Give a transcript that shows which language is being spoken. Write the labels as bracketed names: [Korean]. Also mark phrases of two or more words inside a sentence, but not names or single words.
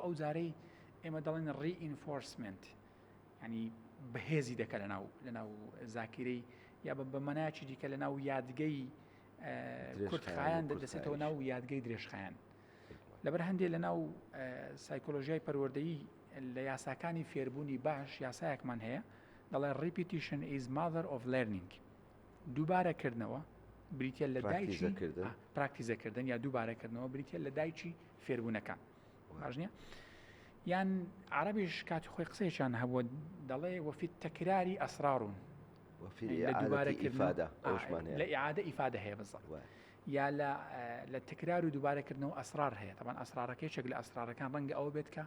[Central Kurdish] ئەو جارەی ئێمە دەڵێن ڕیئینفۆرسمنت ینی بەهێزی دەکە لەناو زاکیرەی یا بەمەنایکی دیکە لەناو یادگەی کورتخایان دەسێتەوە ناو یادگەی درێژخایان لەبەر هەندێک لەناو سایکۆلۆژیای پەروەردەیی لە یاساکانی فێربوونی باش یاسایەکمان هەیە دەڵێ [English] repetition is mother of learning [Central Kurdish] دووبارەکردنەوە بریتە لە دایکی پراکتیزەکردن یا دووبارەکردنەوە بریتە لە دایکی فێربوونەکان باش نییە یان عربیش کاتی خۆی قسەیەکیان هەبووە دەڵێ [Arabic] وەفی تەکراری ئەسرارون [Central Kurdish] لە [Arabic] ئیعادە ئیفادە [Central Kurdish] هەیە بزڵ یا لە تکرار و دووبارەکردنەوە ئەسرار هەیە طبعاً ئەسرارەکەیچێک لە ئەسرارەکان ڕەنگە ئەوە بێت کە